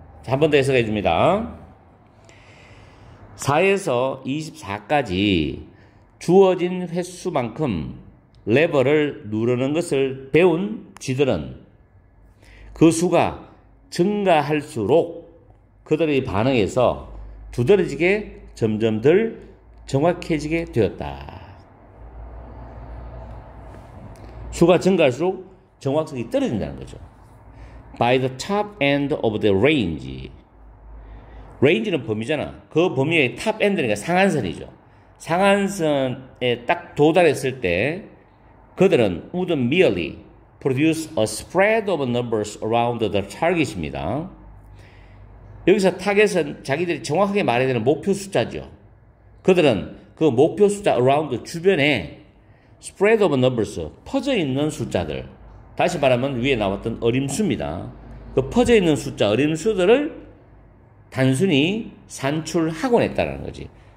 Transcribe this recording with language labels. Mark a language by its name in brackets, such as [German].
[Korean] 한 번 더 해석해 줍니다. 4에서 24까지 주어진 횟수만큼 레버를 누르는 것을 배운 쥐들은 그 수가 증가할수록 그들의 반응에서 두드러지게 점점 덜 정확해지게 되었다. 수가 증가할수록 정확성이 떨어진다는 거죠. [English] By the top end of the range. [Korean] range는 범위잖아. 그 범위의 [English] top end [Korean] 니까 상한선이죠. 상한선에 딱 도달했을 때 그들은 [English] would merely produce a spread of numbers around the target [Korean] 입니다. 여기서 타겟은 자기들이 정확하게 말해야 되는 목표 숫자죠. 그들은 그 목표 숫자 around 주변에 [English] spread of numbers, [Korean] 퍼져 있는 숫자들. 다시 말하면 위에 나왔던 어림수입니다. 그 퍼져 있는 숫자, 어림수들을 단순히 산출하곤 했다는 거지.